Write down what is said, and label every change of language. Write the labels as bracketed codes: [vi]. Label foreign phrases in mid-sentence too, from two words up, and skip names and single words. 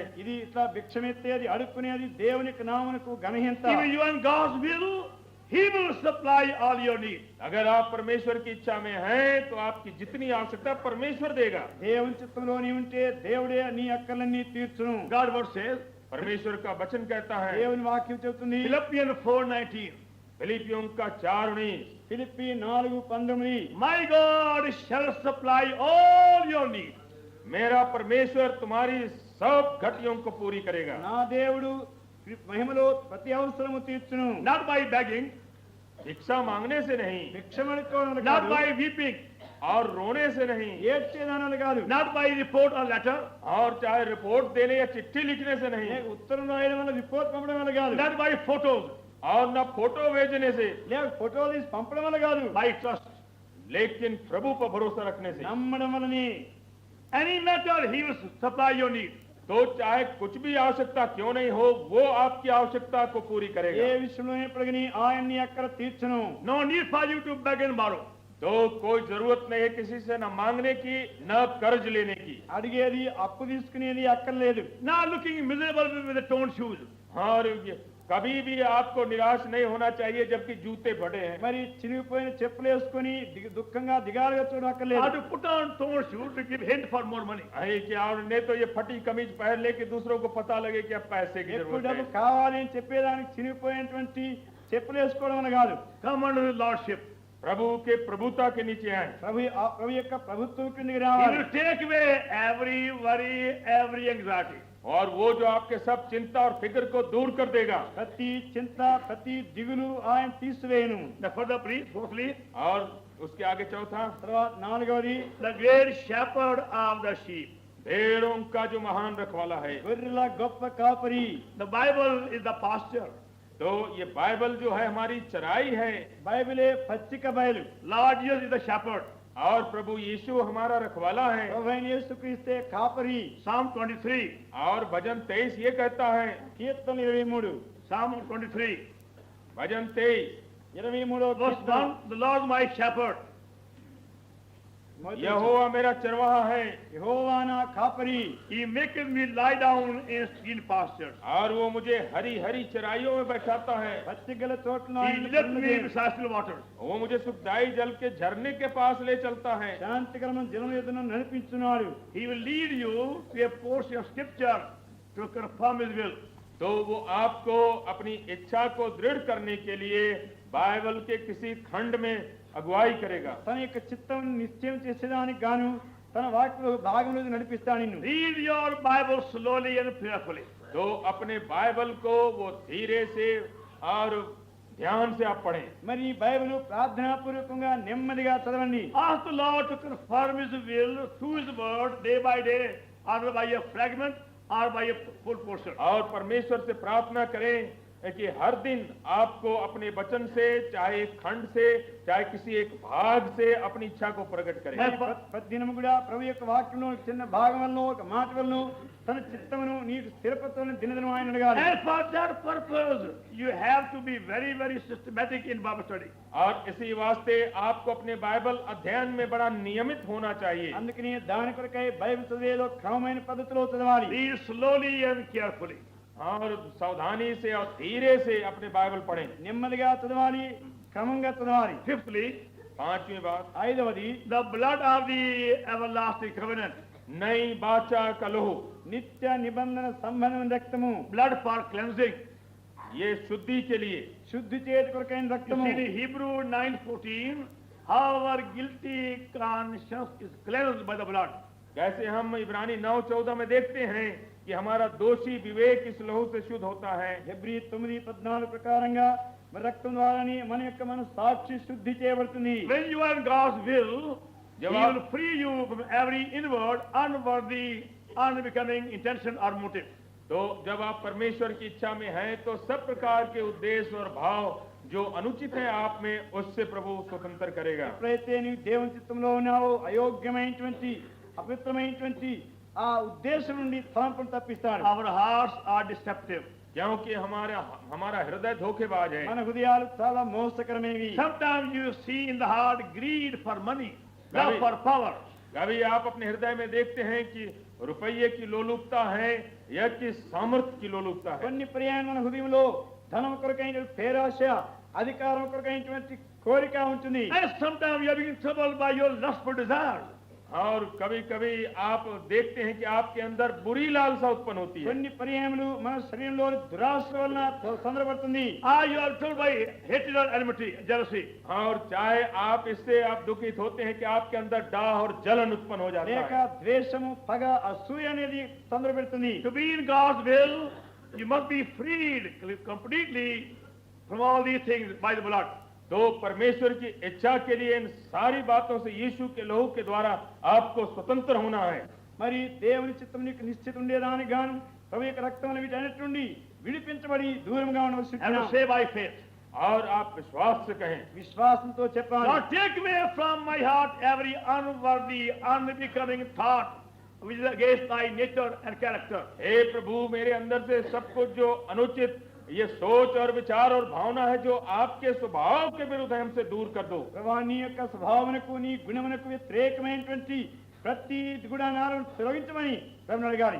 [te] ఇది ఇట్లా భిక్షమెత్తేది అడుక్కునేది దేవుని యొక్క నామమునకు ఘనహీనత. [en] Even you are in God's will, He will supply all your needs. [hi] अगर आप परमेश्वर की इच्छा में हैं तो आपकी जितनी आवश्यकता परमेश्वर देगा। [te] దేవుని చిత్తంలో నీ ఉంటే దేవుడే నీ అక్కర్లన్నీ తీర్చును. [en] God's word says, [hi] परमेश्वर का वचन कहता है [te] దేవుని వాక్యం చెబుతుంది [en] Philippians 4:19, [hi] फिलिपियों का 4:19, [te] ఫిలిప్పీ 4:19 [en] My God shall supply all your needs. [hi] मेरा परमेश्वर तुम्हारी सब घटियों को पूरी करेगा। [te] నా దేవుడు మహిమలో ప్రతి అవసరము తీర్చును. [en] Not by begging, [hi] भिक्षा मांगने से नहीं, [te] భిక్షమడుకోవడం [en] not [te] కాదు, [en] by weeping, [hi] और रोने से नहीं, [te] ఏడ్చేదానాలు కాదు, [en] not by report or letter, [hi] और चाहे रिपोर्ट देने या चिट्ठी लिखने से नहीं, [te] లేక ఉత్తరం రాయడం వల్ల రిపోర్ట్ పంపడం వల్ల కాదు, [en] not by photos, [hi] और न फोटो भेजने से, [te] లేక ఫోటోలు తీసి పంపడం వల్ల కాదు, [en] by trust. [hi] लेकिन प्रभु पर भरोसा रखने से। [te] నమ్మడం వల్లనే. [en] Any matter, He will supply your needs. [hi] तो चाहे कुछ भी आवश्यकता क्यों नहीं हो, वो आपकी आवश्यकता को पूरी [te] ఏ [hi] करेगा। [te] విషయంలో ఎప్పటికీ ఆయన నీ అక్కర తీర్చును. [en] No need for you to beg and borrow. [hi] तो कोई जरूरत नहीं है किसी से न मांगने की न कर्ज लेने की। [te] అడిగేది అప్పు తీసుకునేది అక్కర్లేదు. [en] Not looking miserable with the torn shoes. [hi] और कभी भी आपको निराश नहीं होना चाहिए जबकि जूते बड़े हैं। [te] మరి చినిగిపోయిన చెప్పులు వేసుకొని దుఃఖంగా దిగాలుగా [en] Or [te] చూడక్కర్లేదు. [en] to put on torn shoes to give hint for more money. [hi] अरे क्या ने तो ये फटी कमीज पहन ले कि दूसरों को पता लगे कि अब पैसे की [te] ఎక్కువ [hi] जरूरत [te] డబ్బు [hi] है। [te] కావాలి అని చెప్పేదానికి చినిగిపోయినటువంటి చెప్పులు వేసుకోవడం వల్ల కాదు. [en] Come under His lordship. [hi] प्रभु के प्रभुता के नीचे आए। [te] ప్రభు యొక్క ప్రభుత్వం కిందకి [en] He [te] రావాలి. [en] will take away every worry, every anxiety. [hi] और वो जो आपके सब चिंता और फिक्र को दूर कर देगा। [te] ప్రతి చింత ప్రతి దిగులు ఆయన తీసివేయను. [en] The further brief, fourthly, [hi] और उसके आगे चौथा, [te] తర్వాత నాలుగవది [en] the great shepherd of the sheep. [hi] भेड़ों का जो महान रखवाला है। [te] గొర్రెల గొప్ప కాపరి. [en] The Bible is the pasture. [hi] तो ये बाइबल जो है हमारी चराई है, [te] బైబిలే పచ్చిక బయలు. [en] Lord Jesus is the shepherd. [hi] और प्रभु यीशु हमारा रखवाला है। [te] ప్రభువైన యేసుక్రీస్తే కాపరి. [en] Psalm 23, [hi] और भजन 23 ये कहता है, [te] కీర్తన 23 [en] Psalm 23, [hi] भजन 23, 23 [en] verse 1, the Lord my shepherd. [hi] यहोवा मेरा चरवाहा है [te] యెహోవా నా కాపరి. [en] He maketh me lie down in green pastures. [hi] और वो मुझे हरी हरी चराइयों में बैठाता है। [te] పచ్చిగల చోట్ల [en] He left me beside still waters. [hi] वो मुझे सुखदाई जल के झरने के पास ले चलता है। [te] శాంతికరమైన జలం ఎదును నడిపించున్నాడు. [en] He will lead you to a portion of scripture to confirm His will. [hi] तो वो आपको अपनी इच्छा को दृढ़ करने के लिए बाइबल के किसी खंड में अगुवाई करेगा। [te] తన యొక్క చిత్తం నిశ్చయం చేసేదానికి గాను తన వాక్యంలో భాగంలో నడిపిస్తాడు నిన్ను. [en] Read your Bible slowly and prayerfully. [hi] तो अपने बाइबल को वो धीरे से और ध्यान से आप पढ़ें। [te] మరి ఈ బైబిల్ ప్రార్థనాపూర్వకంగా నెమ్మదిగా చదవండి. [en] Ask the Lord to confirm His will through His word day by day, either by a fragment or by a full portion. [hi] और परमेश्वर से प्रार्थना करें कि हर दिन आपको अपने वचन से, चाहे एक खंड से, चाहे किसी एक भाग से अपनी इच्छा को प्रकट करें। [te] మరి ప్రతి దినము కూడా ప్రభు యొక్క వాక్యంలో చిన్న భాగం వల్ల ఒక మాట వల్ల తన చిత్తమును నీకు స్థిరపరచని దినదినం ఆయన అడగాలి. [en] And for that purpose, you have to be very, very systematic in Bible study. [hi] और इसी वास्ते आपको अपने बाइबल अध्ययन में बड़ा नियमित होना चाहिए। [te] అందుకని దాని కొరకై బైబిల్ చదివేలో క్రమమైన పద్ధతిలో చదవాలి. [en] Read slowly and carefully. [hi] और सावधानी से और धीरे से अपने बाइबल पढ़ें। [te] నెమ్మదిగా చదవాలి, క్రమంగా చదవాలి. [en] Fifthly, [hi] पांचवी बात, [te] ఐదవది [en] the blood of the everlasting covenant. [hi] नई बाचा का लहू, [te] నిత్య నిబంధన సంబంధమైన రక్తము. [en] Blood for cleansing. [hi] ये शुद्धि के लिए। [te] శుద్ధి చేతి కొరకైన [en] You [te] రక్తము. [en] see in Hebrew 9:14, how our guilty conscience is cleansed by the blood. [hi] कैसे हम इब्रानी 9:14 में देखते हैं कि हमारा दोषी विवेक इस लहू से शुद्ध होता है। [te] హెబ్రీ 9:14 ప్రకారంగా మరి రక్తం ద్వారానే మన యొక్క మన సాక్షి శుద్ధి చేయబడుతుంది. [en] When you are in God's will, He [hi] जवाब- [en] will free you from every inward, unworthy, unbecoming intention or motive. [hi] तो जब आप परमेश्वर की इच्छा में हैं तो सब प्रकार के उद्देश्य और भाव जो अनुचित है आप में, उससे प्रभु स्वतंत्र करेगा। [te] ఎప్పుడైతే నీవు దేవుని చిత్తంలో ఉన్నావో అయోగ్యమైనటువంటి అపవిత్రమైనటువంటి ఆ ఉద్దేశం నుండి తలంపును తప్పిస్తాడు. [en] Our hearts are deceptive. [hi] क्योंकि हमारा हृदय धोखेबाज है। [te] మన హృదయాలు చాలా మోసకరమైనవి. [en] Sometimes you see in the heart greed for money, love for power. [hi] कभी आप अपने हृदय में देखते हैं कि रुपये की लोलुपता है या कि सामर्थ्य की लोलुपता है। [te] కొన్ని పర్యాయం మన హృదయంలో ధనం కొరకైన పేరాశ, అధికారం కొరకైనటువంటి కోరిక ఉంటుంది. [en] And sometimes you are being troubled by your lustful desire. [hi] और कभी कभी आप देखते हैं कि आपके अंदर बुरी लालसा उत्पन्न होती है। [te] కొన్ని పర్యాయములు మన శరీరంలో దురాశ వలన సందర్భపడుతుంది. [en] Or you are troubled by hatred or enmity, jealousy. [hi] और चाहे आप इससे आप दुखित होते हैं कि आपके अंदर डाह और जलन उत्पन्न हो जाता [te] లేక [hi] है। [te] ద్వేషము, పగ, అసూయ అనేది సందర్భపెడుతుంది. [en] To be in God's will, you must be freed completely from all these things by the blood. [hi] तो परमेश्वर की इच्छा के लिए इन सारी बातों से यीशु के लहू के द्वारा आपको स्वतंत्र होना है। [te] మరి దేవుని చిత్తం నీకు నిశ్చిత ఉండేదానికి గాను ప్రభు యొక్క రక్తం వీటన్నిటి నుండి విడిపించబడి దూరంగా ఉండవలసి [en] And to say by faith. [hi] और आप विश्वास से कहें, [te] విశ్వాసంతో చెప్పాలి. [en] Lord, take away from my heart every unworthy, unbecoming thought which is against thy nature and character. [hi] हे प्रभु, मेरे अंदर से सब कुछ जो अनुचित ये सोच और विचार और भावना है जो आपके स्वभाव के विरुद्ध है, हमसे दूर कर दो। [te] ప్రభా నీ యొక్క స్వభావమునకు నీ గుణమునకు వ్యతిరేకమైనటువంటి ప్రతి గుణాలను తొలగించమని ప్రభువుని అడగాలి.